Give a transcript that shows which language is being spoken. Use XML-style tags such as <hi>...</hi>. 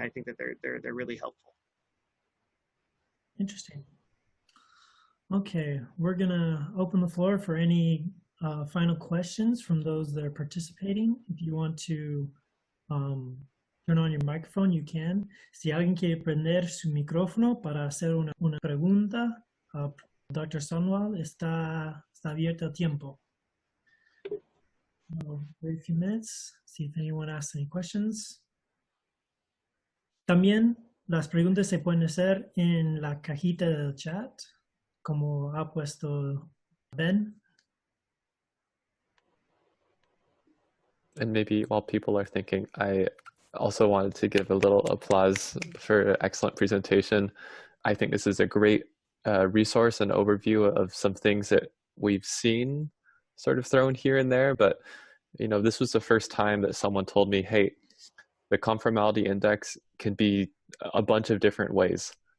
<en>I think that they're really helpful. Interesting. Okay, we're gonna open the floor for any final questions from those that are participating. If you want to turn on your microphone, you can.</en> <es>Si alguien quiere prender su micrófono para hacer una pregunta, Dr. Sandwall está abierto a tiempo.</es> <en>We'll wait a few minutes, see if anyone asks any questions.</en> <es>También las preguntas se pueden hacer en la cajita del chat, como ha puesto Ben.</es> <en>And maybe while people are thinking, I also wanted to give a little applause for an excellent presentation. I think this is a great resource and overview of some things that we've seen sort of thrown here and there, but this was the first time that someone told me, hey, the conformality index can be a bunch of different ways.</en>